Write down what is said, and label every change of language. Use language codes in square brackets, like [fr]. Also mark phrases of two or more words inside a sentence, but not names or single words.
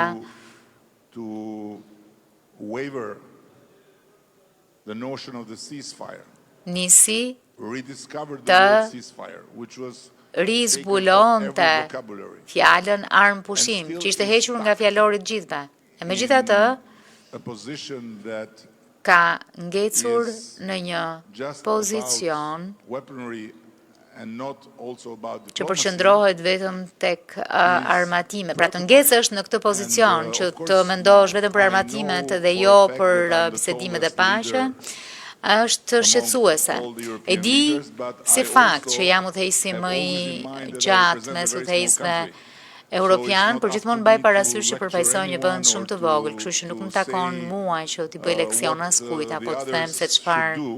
[en] to waver the notion of the ceasefire, nisi rediscovered Të the word ceasefire, which was rizbulonte every vocabulary. [sq] fjalën armë pushim, që ishte hequr nga fjalorit gjithve. E megjithatë, [en] A position that [sq] ka ngecur në një just pozicion [en] about weaponry and not also about [sq] që diplomacy. përqendrohet vetëm tek armatime. Pra të ngecësh në këtë pozicion që të mendosh vetëm për armatimet dhe jo për bisedimet e paqen, është shqetësuese. E di si fakt që jam udhëheqësi më i gjatë mes udhëheqësve Europian, por gjithmonë mbaj parasysh që përfaqësoj një vend shumë të vogël, kështu që nuk më takon mua që t'i bëj leksion askujt apo të them se çfarë